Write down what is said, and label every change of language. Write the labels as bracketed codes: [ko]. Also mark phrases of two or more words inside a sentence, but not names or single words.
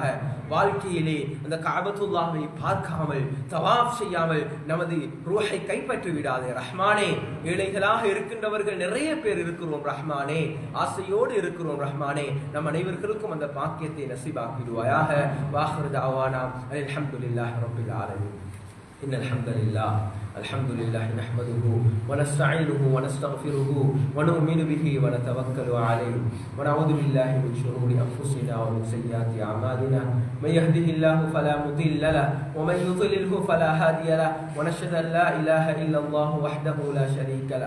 [ta] வாழ்க்கையிலே அந்த கஅபத்துல்லாஹ்வை பார்க்காமல் தவாஃப் செய்யாமல் நமது ரூஹை கைப்பற்றி விடாதே ரஹ்மானே. ஏழைகளாக இருக்கின்றவர்கள் நிறைய பேர் இருக்கிறோம் ரஹ்மானே, ஆசையோடு இருக்கிறோம் ரஹ்மானே. நம் அனைவர்களுக்கும் அந்த பாக்கியத்தை நசீபாக்கிடுவாயாக. [ar] وآخر دعوانا الحمد لله رب العالمين. إن الحمد لله الحمد لله نحمده ونستعينه ونستغفره ونؤمن به ونتوكل عليه ونعوذ بالله من شرور أنفسنا ومن سيئات أعمالنا. من يهده الله فلا مضل له ومن يضلله فلا هادي له. ونشهد أن لا إله إلا الله وحده لا شريك له.